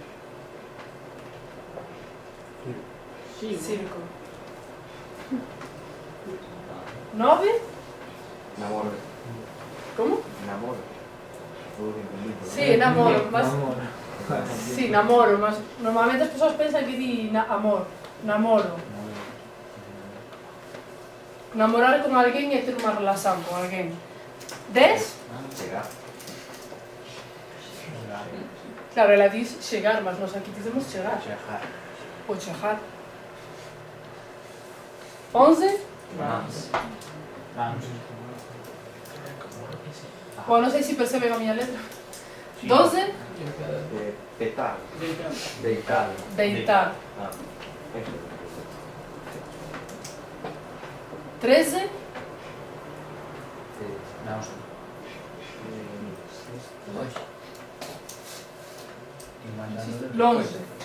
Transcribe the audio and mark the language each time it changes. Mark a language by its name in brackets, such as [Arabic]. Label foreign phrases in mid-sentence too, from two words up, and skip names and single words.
[Galician] Circo. 9? Namoro. Como? Namoro. Sí, namoro, mas... Sí, namoro, mas normalmente as persoas pensan que di amor. Namoro. Namorar con alguén é ter unha relación con alguén. 10? Chegar. Claro, ela diz chegar, mas nós aquí dicemos chegar. Chejar. O chejar. 11? Vamos. Bueno, non sei se perceben a miña letra. 12? Petar. Deitar. Deitar. Ah. 13? [Portuguese] Não. [Galician] Longe.